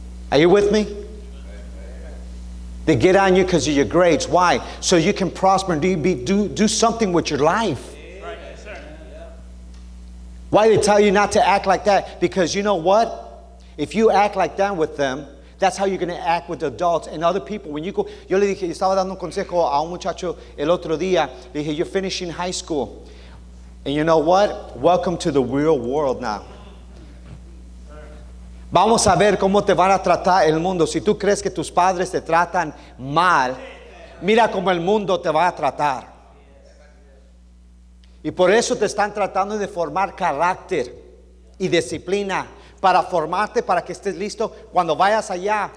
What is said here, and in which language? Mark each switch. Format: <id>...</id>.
<en>Are you with me? They get on you because of your grades. Why? So you can prosper and do something with your life. Why they tell you not to act like that? Because you know what? If you act like that with them, that's how you're going to act with adults and other people. When you go,</en> <es>yo le dije, estaba dando un consejo a un muchacho el otro día. Le dije,</es> <en>you're finishing high school. And you know what? Welcome to the real world now.</en> <es>Vamos a ver cómo te van a tratar el mundo. Si tú crees que tus padres te tratan mal, mira cómo el mundo te va a tratar. Y por eso te están tratando de formar carácter y disciplina para formarte, para que estés listo cuando vayas allá.</es>